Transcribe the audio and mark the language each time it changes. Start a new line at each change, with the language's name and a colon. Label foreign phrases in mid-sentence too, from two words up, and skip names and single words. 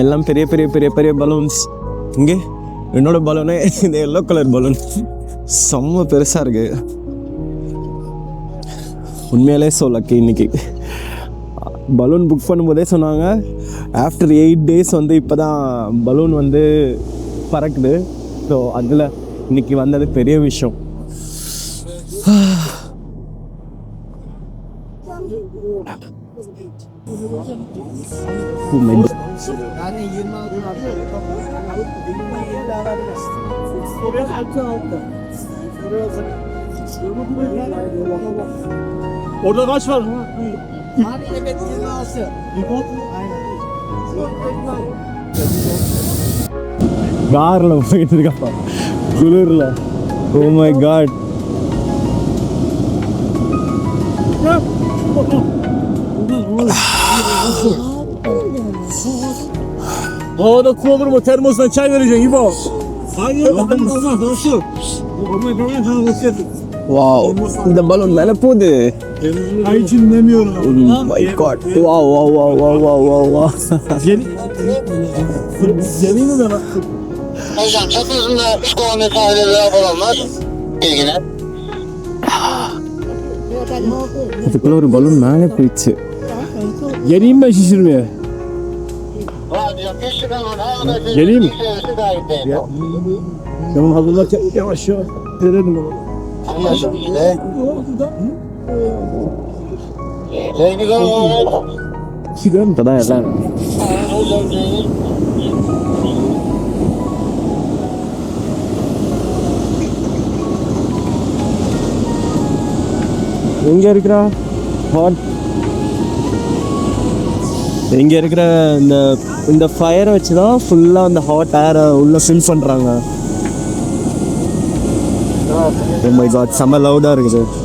Tamil: எல்லாம் பெரிய பெரிய பெரிய பெரிய பலூன்ஸ். இங்கே என்னோடய பலூனே இந்த
English: yellow colour
Tamil: பலூன் செம்ம பெருசாக இருக்குது. உண்மையிலே
English: so lucky.
Tamil: இன்னைக்கு பலூன் புக் பண்ணும்போதே சொன்னாங்க
English: after 8 days
Tamil: வந்து இப்போ தான் பலூன் வந்து பறக்குது. ஸோ அதில் இன்னைக்கு வந்தது பெரிய விஷயம்.
Turkish: Yani 26 Orada kaç var? Abi evet 26.
Tamil: காரில் போயிட்டு இருக்கப்பா குளிரில்.
English: Oh my god.
Turkish: Havada su olur mu? Termosdan çay vereceksin İbo. Hayır.
Tamil: வாவ், இந்த பலூன் மேலே போகுது.
Turkish: Ay için demiyorum.
English: Oh my god. Wow wow wow wow wow wow wow.
Turkish: Yeni mi ben? Hocam çatısında 3 kilometre aileler falan var. İlgine.
Tamil: அதுக்குள்ள ஒரு பலூன் மேலே போயிடுச்சு.
Turkish: Geleyim ben şişirmeye. Geleyim mi? Tamam hazırla yavaş yavaş. Verelim baba. Sigara
Tamil: இப்போ தான் எல்லாம் எங்கே இருக்கிறா ஹாட். இங்கே இருக்கிற இந்த ஃபயரை வச்சு தான் ஃபுல்லாக அந்த
English: hot air
Tamil: உள்ளே ஃபில் பண்ணுறாங்க.
English: Oh my god,
Tamil: செம்ம லவுடாக இருக்குது.